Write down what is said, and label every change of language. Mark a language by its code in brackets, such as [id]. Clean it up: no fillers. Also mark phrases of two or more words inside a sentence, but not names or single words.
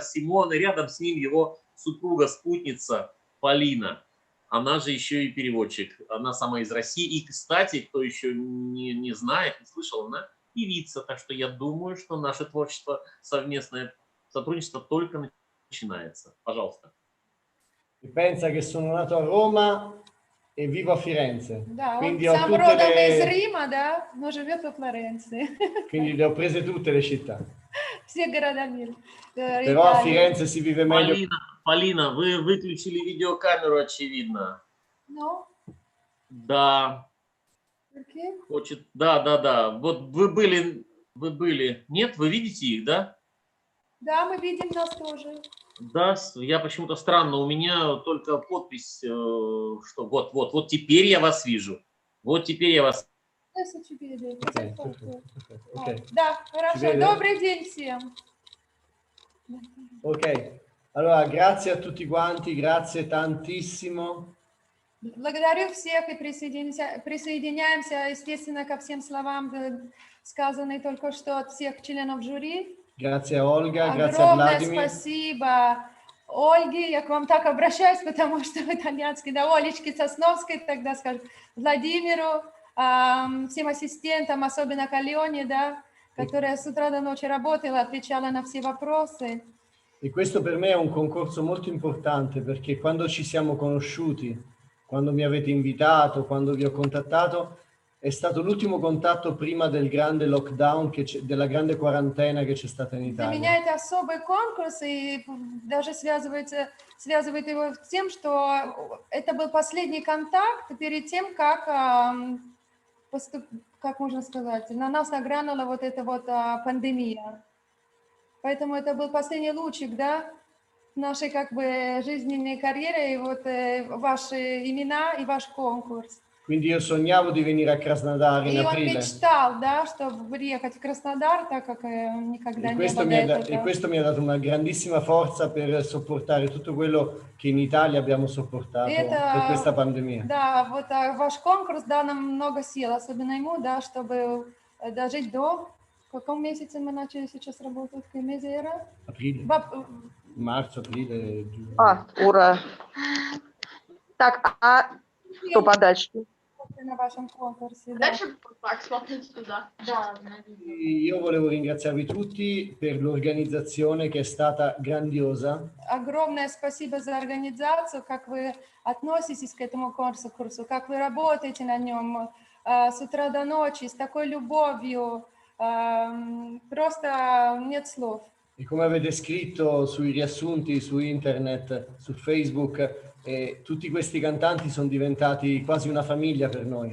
[ru] Симоне, рядом с ним его супруга-спутница Полина. Она же еще и переводчик. Она сама из России. И, кстати, кто еще не знает, не слышал, она певица. Так что я думаю, что наше творчество, совместное сотрудничество только начинается. Пожалуйста. [it] Pensa che sono nato a Roma e vivo a Firenze. [ru] Да, [it] Quindi [ru] он [it] ho [ru] сам [it] tutte [ru] родом из [it] le... [ru] Рима, да, но живет во Флоренции. [it] Quindi le ho prese tutte le città. [ru] Все города мира. [it] Però a Firenze si vive meglio. [ru] Полина, вы выключили видеокамеру, очевидно. Ну? Да. Okay. Да. Вот вы были. Нет, вы видите их, да? Да, мы видим нас тоже. Да, я почему-то странно, у меня только подпись, что вот теперь я вас вижу. Вот теперь я вас. Ok. Да, [it] Ci [ru] хорошо. [it] vede? [ru] Добрый день всем. [it] Ok, allora grazie a tutti quanti, grazie tantissimo. [ru] Благодарю всех и присоединяемся, естественно, ко всем словам, сказанным только что от всех членов жюри. [it] Grazie a Olga, grazie a [ru] Огромное [it] Vladimir. [ru] спасибо Ольге, я к вам так обращаюсь, потому что в итальянский, да, Олечке Сосновской, тогда скажем, Владимиру, всем ассистентам, особенно Калене, да, которая с утра до ночи работала, отвечала на все вопросы. [it] E questo per me è un concorso molto importante perché quando ci siamo conosciuti, quando mi avete invitato, quando vi ho contattato, è stato l'ultimo contatto prima del grande lockdown, della grande quarantena che c'è stata in [ru] Для меня [it] Italia. [ru] это особый конкурс, и даже связывает его с тем, что это был последний контакт перед тем, как, как можно сказать, на нас нагрянула вот эта вот пандемия. Поэтому это был последний лучик, да, нашей как бы жизненной карьеры, и вот ваши имена и ваш конкурс. [it] Quindi io sognavo di venire a Krasnodar in [ru] И он [it] aprile. [ru] мечтал, да, чтобы приехать в Краснодар, так как никогда [it] E [ru] не было до этого. [it] questo mi ha dato una grandissima forza per sopportare tutto quello che in Italia abbiamo sopportato per questa pandemia. [ru] Да, вот ваш конкурс дал нам много сил, особенно ему, да, чтобы дожить до... В каком месяце мы начали сейчас работать? В каком месяце era? [it] Aprile. Marzo, aprile, giugno. [ru] Ура. Так, что подальше? На вашем конкурсе, да. Дальше так, смотрите туда. Да, [it] Io volevo ringraziarvi tutti per l'organizzazione che è stata grandiosa. [ru] Огромное спасибо за организацию, как вы относитесь к этому конкурсу, как вы работаете на нем с утра до ночи, с такой любовью. Просто нет слов. [it] E come avete scritto sui riassunti su internet, su Facebook, tutti questi cantanti sono diventati quasi una famiglia per noi.